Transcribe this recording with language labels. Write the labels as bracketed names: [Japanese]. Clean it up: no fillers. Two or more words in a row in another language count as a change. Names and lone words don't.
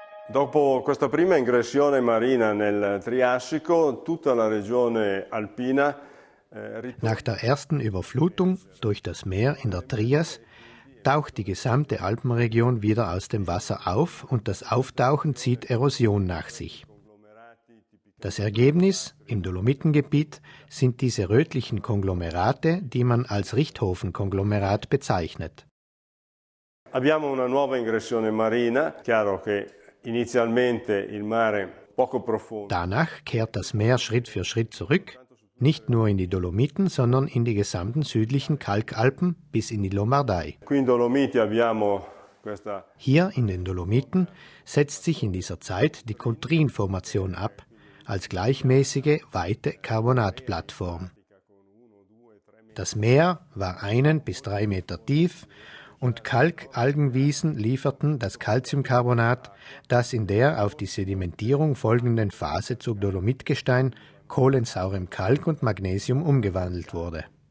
[Italian] Dopo questa prima ingressione marina nel Triassico, tutta la regione alpina [German] Nach der ersten Überflutung durch das Meer in der Trias taucht die gesamte Alpenregion wieder aus dem Wasser auf und das Auftauchen zieht Erosion nach sich. Das Ergebnis im Dolomitengebiet sind diese rötlichen Konglomerate, die man als Richthofen-Konglomerat bezeichnet. [Italian] Abbiamo una nuova ingressione marina, chiaro che inizialmente il mare poco profondo. [German] Danach kehrt das Meer Schritt für Schritt zurück, nicht nur in die Dolomiten, sondern in die gesamten südlichen Kalkalpen bis in die Lombardei. [Italian] Qui in Dolomiti abbiamo questa. [German] Hier in den Dolomiten setzt sich in dieser Zeit die Contrin-Formation ab, als gleichmäßige, weite Carbonatplattform. Das Meer war 1 bis 3 Meter tief und Kalkalgenwiesen lieferten das Calciumcarbonat, das in der auf die Sedimentierung folgenden Phase zu Dolomitgestein, kohlensaurem Kalk und Magnesium umgewandelt wurde.